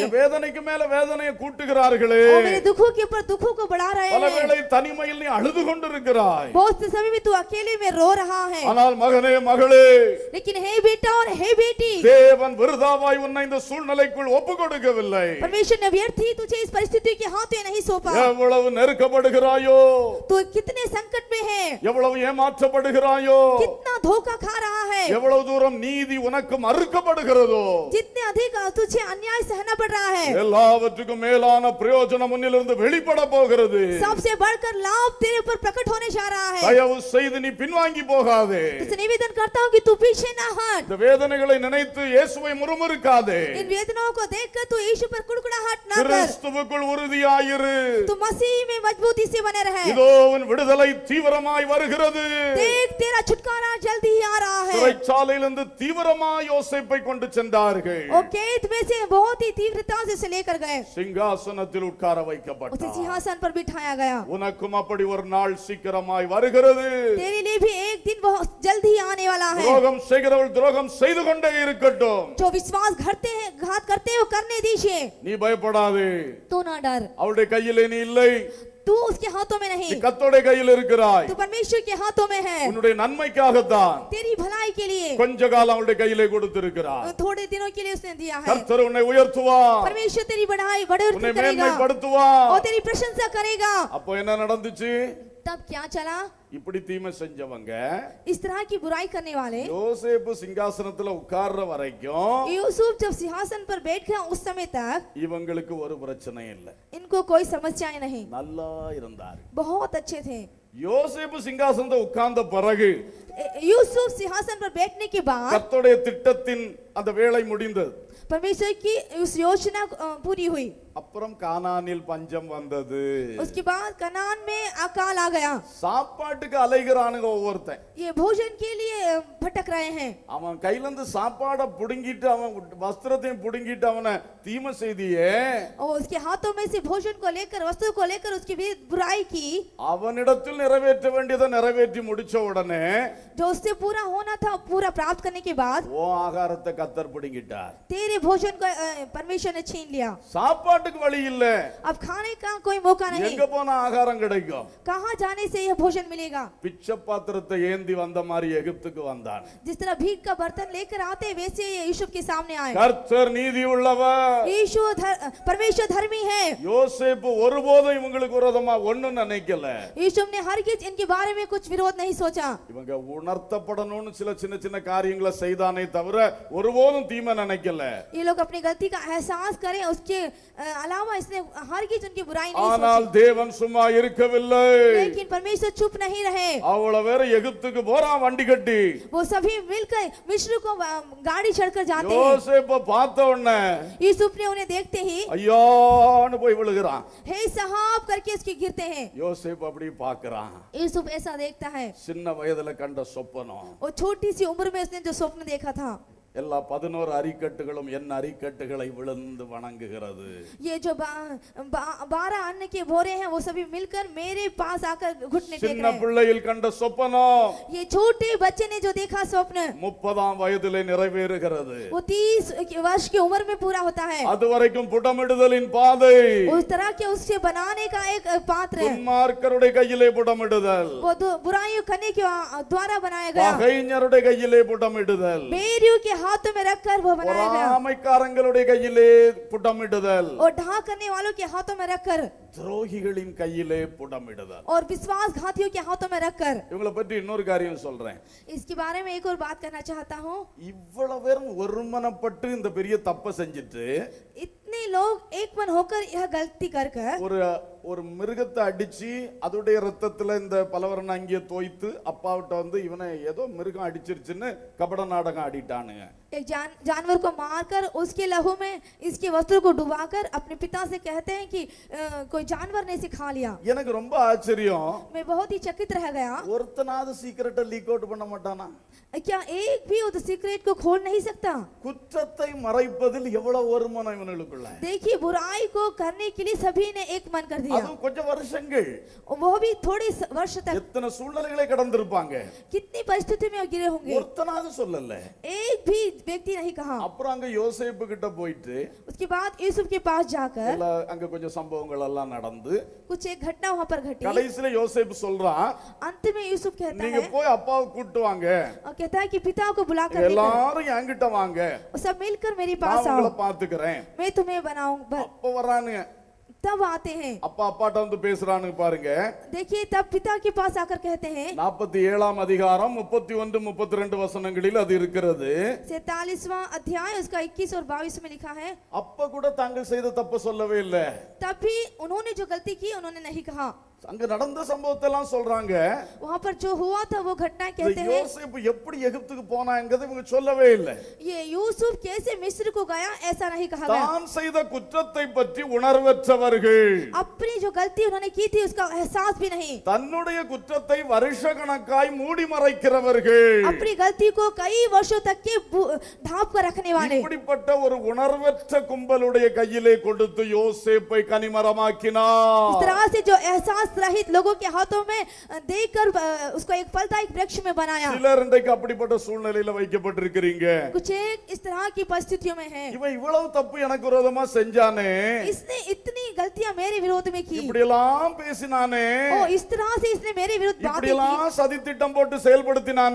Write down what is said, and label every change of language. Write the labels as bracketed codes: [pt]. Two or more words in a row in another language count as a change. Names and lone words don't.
[ta] என் வேதனைக்கு மேல வேதனையை கூட்டுகிறார்களே [hi] वो मेरे दुखों के ऊपर दुखों को बढ़ा रहे [ta] பல [hi] हैं। [ta] வேளை தனிமையில் நீ அழுது கொண்டிருக்கிறாய் [hi] बहुत से समय में तू अकेले में रो रहा है, [ta] ஆனால் மகனே மகளே [hi] लेकिन हे बेटा और हे बेटी, [ta] தேவன் விருதாவாய் உன்னை இந்த சூழ்நிலைக்குள் ஒப்பு கொடுக்கவில்லை [hi] परमेश्वर ने व्यर्थ ही तुझे इस परिस्थिति के हाथों नहीं सौंपा। [ta] எவ்வளவு நெருக்கப்படுகிறாயோ [hi] तू कितने संकट में है, [ta] எவ்வளவு ஏமாற்றப்படுகிறாயோ [hi] कितना धोखा खा रहा है, [ta] எவ்வளவு தூரம் நீதி உனக்கு மறுக்கப்படுகிறதோ [hi] जितने अधिक तुझे अन्याय सहना पड़ रहा है, [ta] எல்லாவற்றுக்கும் மேலான பிரயோஜனம் முன்னிலிருந்து வெளிப்பட போகிறது [hi] सबसे बढ़कर लाभ तेरे ऊपर प्रकट होने जा रहा है। [ta] தயவு செய்து நீ பின்வாங்கி போகாதே [hi] तुझसे निवेदन करता हूँ कि तू पीछे ना हट, [ta] இந்த வேதனைகளை நினைத்து இயேசுவை முறுமுறுக்காதே [hi] इन वेदनाओं को देखकर तू यीशु पर कुड़कुड़ाहट ना कर, [ta] கிறிஸ்துவுக்குள் உறுதியாயிரு [hi] तू मसीह में मजबूती से बने रहे। [ta] இதோ உன் விடுதலை தீவிரமாய் வருகிறது [hi] देख तेरा छुटकारा जल्दी ही आ रहा है। [ta] சிறைச்சாலையிலிருந்து தீவிரமாய் யோசேப்பை கொண்டு சென்றார்கள் [hi] वो कैद में से बहुत ही तीव्रता से उसे लेकर गए, [ta] சிங்காசனத்தில் உட்கார [hi] उसे [ta] வைக்கப்பட்டார் [hi] सिंहासन पर बिठाया गया। [ta] உனக்கும் அப்படி ஒரு நாள் சீக்கிரமாய் வருகிறது [hi] तेरे लिए भी एक दिन बहुत जल्दी ही आने वाला है। [ta] துரோகம் செய்கிறவள் துரோகம் செய்து கொண்டே இருக்கட்டும் [hi] जो विश्वास घात करते हो करने दीजिए, [ta] நீ பயப்படாதே [hi] तू ना डर, [ta] அவளுடைய கையிலே நீ இல்லை [hi] तू उसके हाथों में [ta] நீ [hi] नहीं, [ta] கர்த்தருடைய கையில் இருக்கிறாய் [hi] तू परमेश्वर के हाथों में है। [ta] உன்னுடைய நன்மைக்காகத்தான் [hi] तेरी भलाई के लिए [ta] கொஞ்ச காலம் அவளுடைய கையிலே கொடுத்திருக்கிறார் [hi] थोड़े दिनों के लिए उसने दिया है। [ta] கர்த்தர் உன்னை உயர்த்துவார் [hi] परमेश्वर तेरी बढ़ाई बढ़ोतरी [ta] உன்னை [hi] करेगा [ta] மேன்மைப்படுத்துவார் [hi] और तेरी प्रशंसा करेगा। [ta] அப்போ என்ன நடந்துச்சு [hi] तब क्या चला, [ta] இப்படி தீமை செஞ்சவங்க [hi] इस तरह की बुराई करने वाले [ta] யோசேப்பு சிங்காசனத்துல உட்கார்ற வரைக்கும் [hi] यूसुफ जब सिंहासन पर बैठ गया उस समय तक [ta] இவங்களுக்கு ஒரு பிரச்சனை இல்லை [hi] इनको कोई समस्याएं नहीं, [ta] நல்லா இருந்தார் [hi] बहुत अच्छे थे। [ta] யோசேப்பு சிங்காசனத்தை உட்கார்ந்த பிறகு [hi] यूसुफ सिंहासन पर बैठने के बाद [ta] கர்த்தருடைய திட்டத்தின் அந்த வேலை முடிந்தது [hi] परमेश्वर की उस योजना पूरी हुई। [ta] அப்புறம் கானானில் பஞ்சம் வந்தது [hi] उसके बाद कनान में अकाल आ गया। [ta] சாப்பாட்டுக்கு அலைகிறானுங்க ஒவ்வொருத்தன் [hi] ये भोजन के लिए भटक रहे हैं। [ta] அவன் கையில இருந்து சாப்பாடை புடுங்கிட்டு அவன் வஸ்திரத்தையும் புடுங்கிட்டு அவனை தீமை செய்தியே [hi] और उसके हाथों में से भोजन को लेकर वस्तु को लेकर उसकी भी बुराई की। [ta] அவனிடத்தில் நிறைவேற்ற வேண்டியதை நிறைவேற்றி முடிச்ச உடனே [hi] जो उससे पूरा होना था पूरा प्राप्त करने के बाद [ta] ஓ ஆகாரத்தை கத்தர் புடுங்கிட்டார் [hi] तेरे भोजन को परमेश्वर ने छीन लिया। [ta] சாப்பாட்டுக்கு வழி இல்ல [hi] अब खाने का कोई मौका नहीं, [ta] எங்க போனா ஆகாரம் கிடைக்கும் [hi] कहाँ जाने से यह भोजन मिलेगा। [ta] பிச்சை பாத்திரத்தை ஏந்தி வந்த மாதிரி எகிப்துக்கு வந்தான் [hi] जिस तरह भीख का बर्तन लेकर आते वैसे ये यूसुफ के सामने आए। [ta] கர்த்தர் நீதி உள்ளவர் [hi] यीशु परमेश्वर धर्मी है। [ta] யோசேப்பு ஒருபோதும் இவங்களுக்கு விரோதமா ஒண்ணும் நினைக்கல [hi] यूसुफ ने हरगिज इनके बारे में कुछ विरोध नहीं सोचा। [ta] இவங்க உணர்த்தப்படணும்னு சில சின்ன சின்ன காரியங்களை செய்தானே தவிர ஒருபோதும் தீமை நினைக்கல [hi] ये लोग अपनी गलती का एहसास करें, उसके अलावा इसने हरगिज उनकी बुराई नहीं [ta] ஆனால் [hi] सोची। [ta] தேவன் சும்மா இருக்கவில்லை [hi] लेकिन परमेश्वर चुप नहीं रहे। [ta] அவ்வளவு வேற எகிப்துக்கு போறான் வண்டி கட்டி [hi] वो सभी मिलकर मिस्र को गाड़ी चढ़कर जाते हैं। [ta] யோசேப்ப பார்த்த உடனே [hi] यूसुफ ने उन्हें देखते ही [ta] ஐயான்னு போய் விழுகிறான் [hi] हे साहब करके उसके गिरते हैं। [ta] யோசேப்பு அப்படி பார்க்கறான் [hi] यूसुफ ऐसा देखता है, [ta] சின்ன வயதுல கண்ட சொப்பனம் [hi] और छोटी सी उम्र में उसने जो स्वप्न देखा था, [ta] எல்லா 11 அரிக்கட்டுகளும் என் அரிக்கட்டுகளை விழுந்து வணங்குகிறது [hi] ये जो 12 अन्न के बोरे हैं वो सभी मिलकर मेरे पास आकर घुटने टेक [ta] சின்ன [hi] रहे हैं। [ta] பிள்ளையில் கண்ட சொப்பனம் [hi] ये छोटे बच्चे ने जो देखा स्वप्न [ta] 30ஆம் வயதிலே நிறைவேறுகிறது [hi] वो 30 वर्ष की उम्र में पूरा होता है। [ta] அதுவரைக்கும் புடமிடுதலின் பாதை [hi] उस तरह के उससे बनाने का एक पात्र है, [ta] துன்மார்க்கருடைய கையிலே புடமிடுதல் [hi] वो बुराइयों करने के द्वारा बनाया गया। [ta] பகைஞருடைய கையிலே புடமிடுதல் [hi] बैरियों के हाथों में रखकर वो बनाया गया [ta] பொறாமைக்காரங்களுடைய கையிலே புடமிடுதல், [hi] और ढा करने वालों के हाथों में रखकर [ta] துரோகிகளின் கையிலே புடமிடுதல். [hi] और विश्वासघातियों के हाथों में रखकर। [ta] இவங்களை பற்றி இன்னொரு காரியம் சொல்றேன். [hi] इसके बारे में एक और बात करना चाहता हूँ। [ta] இவ்வளவு பேரும் ஒருமனப்பட்டு இந்த பெரிய தப்பை செஞ்சுட்டு [hi] इतने लोग एक मन होकर यह गलती कर [ta] ஒரு மிருகத்தை அடிச்சு அதோடைய ரத்தத்துல இந்த பலவரண அங்கிய தோய்த்து அப்பாவிட்ட வந்து இவனை ஏதோ மிருகம் அடிச்சிருச்சுன்னு கபட நாடகம் ஆடிட்டானுங்க. [hi] एक जानवर को मारकर उसके लहू में इसके वस्त्र को डुबाकर अपने पिता से कहते हैं कि कोई जानवर ने इसे खा लिया। [ta] எனக்கு ரொம்ப ஆச்சரியம், [hi] मैं बहुत ही चकित रह गया। [ta] ஒருத்தனாவது சீக்கிரட்டை [en] leak out [ta] பண்ண மாட்டானா? [hi] क्या एक भी उस सीक्रेट को खोल नहीं सकता? [ta] குற்றத்தை மறைப்பதில் எவ்வளவு ஒருமனம் இவனுக்குள்ள. [hi] देखिए बुराई को करने के लिए सभी ने एक मन कर दिया। [ta] அது கொஞ்சம் வருஷங்கள், [hi] वो भी थोड़े वर्ष तक [ta] எத்தனை சூழ்நிலைகளை கடந்திருப்பாங்க. [hi] कितनी परिस्थिति में गिरे होंगे, [ta] ஒருத்தனாவது சொல்லல. [hi] एक भी व्यक्ति नहीं कहा। [ta] அப்புறம் அங்க யோசேப்பு கிட்ட போயிட்டு [hi] उसके बाद यूसुफ के पास जाकर [ta] அங்க கொஞ்சம் சம்பவங்கள் எல்லாம் நடந்து [hi] कुछ एक घटना वहां पर घटी। [ta] கடைசில யோசேப்பு சொல்றான், [hi] अंत में यूसुफ कहता [ta] நீங்க [hi] है [ta] போய் அப்பாவை கூட்டு வாங்க, [hi] और कहता है कि पिता को बुलाकर लेकर [ta] எல்லாரும் என்கிட்ட வாங்க, [hi] सब मिलकर मेरे [ta] நான் [hi] पास आओ, [ta] உங்களை பாத்துக்கிறேன். [hi] मैं तुम्हें बनाऊंगा। [ta] அப்ப வரானுங்க, [hi] तब आते हैं, [ta] அப்பா அப்பாட்ட வந்து பேசுறானுங்க பாருங்க. [hi] देखिए तब पिता के पास आकर कहते हैं [ta] 47ஆம் அதிகாரம் 31 32 வசனங்களில் அது இருக்கிறது. [hi] 47वां अध्याय उसका 21 और 22 में लिखा है। [ta] அப்ப கூட தாங்கள் செய்த தப்பு சொல்லவே இல்லை. [hi] तब भी उन्होंने जो गलती की उन्होंने नहीं कहा। [ta] அங்க நடந்த சம்பவத்தை எல்லாம் சொல்றாங்க. [hi] वहां पर जो हुआ था वो घटना कहते हैं। [ta] யோசேப்பு எப்படி எகிப்துக்கு போனாங்கறதை இவங்க சொல்லவே இல்லை. [hi] ये यूसुफ कैसे मिस्र को गया ऐसा नहीं कहा गया। [ta] தான் செய்த குற்றத்தை பற்றி உணர்வற்றவர்கள், [hi] अपनी जो गलती उन्होंने की थी उसका एहसास भी नहीं, [ta] தன்னுடைய குற்றத்தை வருஷக்கணக்காய் மூடி மறைக்கிறவர்கள், [hi] अपनी गलती को कई वर्षों तक के ढांप कर रखने वाले, [ta] இப்படிப்பட்ட ஒரு உணர்வற்ற கும்பலுடைய கையிலே கொடுத்து யோசேப்பை கனிமரமாக்கினார். [hi] इस तरह से जो एहसास रहित लोगों के हाथों में देकर उसको एक फलदायक वृक्ष में बनाया। [ta] சிலர் இன்றைக்கு அப்படிப்பட்ட சூழ்நிலையில வைக்கப்பட்டிருக்கிறீங்க. [hi] कुछ एक इस तरह की परिस्थितियों में है। [ta] இவன் இவ்வளவு தப்பு எனக்கு விரோதமா செஞ்சானே, [hi] इसने इतनी गलतियां मेरे विरोध में की, [ta] இப்படி எல்லாம் பேசினானே, [hi] ओ इस तरह से इसने मेरे विरुद्ध [ta] இப்படி [hi] बातें की, [ta] எல்லாம் சதி திட்டம் போட்டு செயல்படுத்தினானே,